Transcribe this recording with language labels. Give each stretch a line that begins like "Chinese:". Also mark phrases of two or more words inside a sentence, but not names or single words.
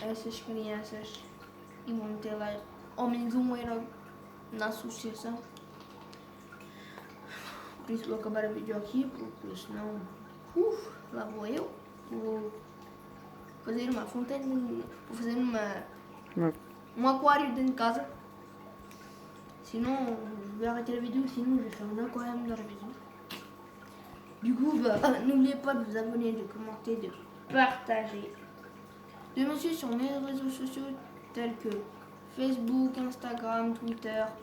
Portuguese: Essas crianças e vão meter lá ao menos €1 na associação. Por isso vou acabar o vídeo aqui, porque senão lá vou eu. Vou fazer uma fontaine, vou fazer um aquário dentro de casa.
French: Sinon, je vais arrêter la vidéo, sinon je vais faire un aquarium dans la maison. Du coup, n'oubliez pas de vous abonner, de commenter, de partager. De me suivre sur mes réseaux sociaux tels que Facebook, Instagram, Twitter.